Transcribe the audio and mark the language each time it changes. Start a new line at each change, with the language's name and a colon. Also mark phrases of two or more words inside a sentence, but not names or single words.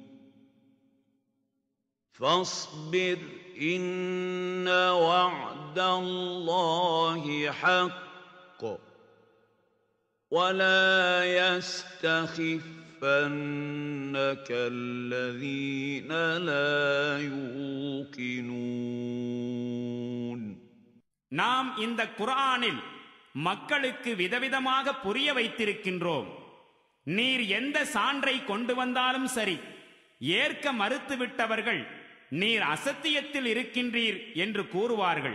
Arabic: فَاصْبِرْ إِنَّ وَعْدَ اللَّهِ حَقٌّ وَلَا يَسْتَخِفَّنَّكَ الَّذِينَ لَا يُوقِنُونَ.
Tamil: நாம் இந்த குர்ஆனில் மக்களுக்கு விதவிதமாக புரிய வைத்திருக்கின்றோம். நீர் எந்த சான்றை கொண்டு வந்தாலும் சரி, ஏற்க மறுத்துவிட்டவர்கள் நீர் அசத்தியத்தில் இருக்கின்றீர் என்று கூறுவார்கள்.